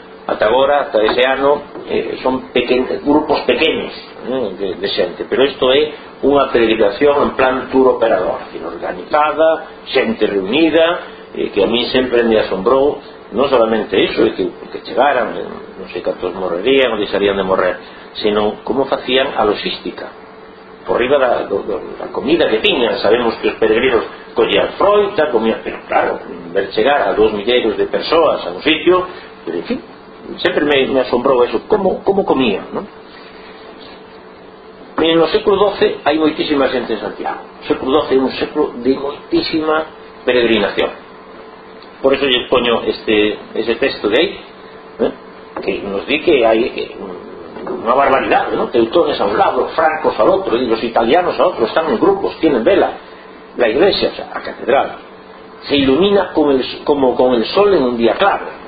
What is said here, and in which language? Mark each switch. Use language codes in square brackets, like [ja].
[gl] Ata agora, ata ese ano, son grupos pequenos de xente, pero isto é unha peregrinación en plan tour operador, organizada, xente reunida, que a mí sempre me asombrou, non solamente iso, que chegaran, non sei cantos morrerían, ou deixarían de morrer, sino como facían a logística. Por riba da comida que tiñan, sabemos que os peregrinos collían froita, comían, pero claro, ver chegar a dous milleiros de persoas a un sitio, pero en fin, [es] siempre me asombró eso, cómo comían, ¿no? En el século XII hay muchísima gente en Santiago. El século XII es un século de muchísima peregrinación. Por eso yo pongo ese texto de ahí, ¿eh? Que nos dice que hay una barbaridad, ¿no? Teutones a un lado, los francos al otro, y los italianos a otro, están en grupos, tienen vela. La iglesia, o sea, la catedral, se ilumina como con el sol en un día claro.